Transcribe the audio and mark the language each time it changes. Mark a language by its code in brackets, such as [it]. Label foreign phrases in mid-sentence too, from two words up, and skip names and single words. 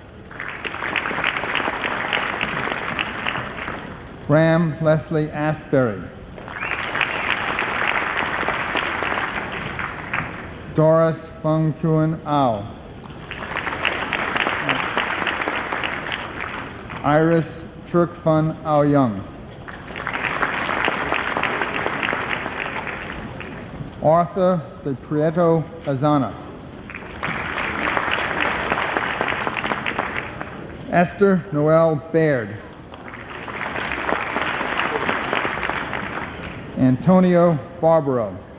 [en] Graham Leslie Astbury. Doris Fung Kuan Ao. Iris Churk Fun Ao Young. Arthur de Prieto Azana. Esther Noel Baird. Antonio Barbaro.